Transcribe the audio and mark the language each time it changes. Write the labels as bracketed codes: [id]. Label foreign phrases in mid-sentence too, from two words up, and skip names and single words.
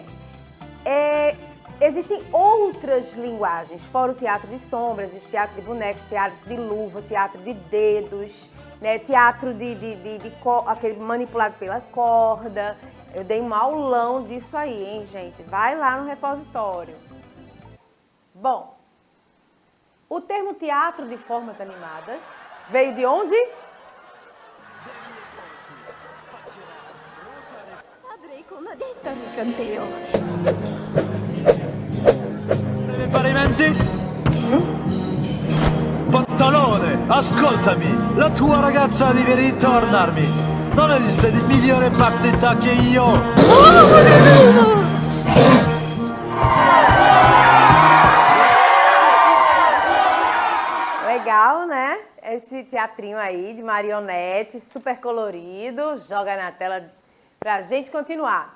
[pt] Existem outras linguagens, fora o teatro de sombras, existe teatro de bonecos, teatro de luva, teatro de dedos, né? Teatro aquele manipulado pela corda. Eu dei um aulão disso aí, hein, gente? Vai lá no repositório. Bom, o termo teatro de formas animadas veio de onde? [it] Parimenti? Pantalone, ascoltami, la tua ragazza deve ritornarmi. Non esiste di migliore partita che io. [pt] Legal, né? Esse teatrinho aí de marionete, super colorido, joga na tela pra gente continuar.